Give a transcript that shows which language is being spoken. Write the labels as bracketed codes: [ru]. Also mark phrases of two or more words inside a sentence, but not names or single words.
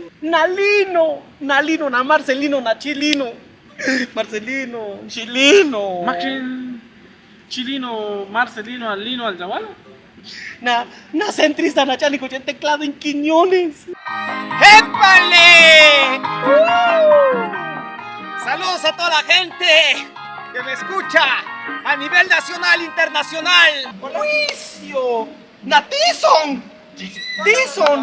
[es] Nalino, na Marcelino, na Chilino. Marcelino, Chilino. Chilino, Marcelino, Alino, al Zawal. Na centrista, na Chanico, ya teclado en Quiñones. ¡Épale! Saludos a toda la gente que me escucha a nivel nacional e internacional. ¡Juicio! ¡Na Tyson! ¡Tyson!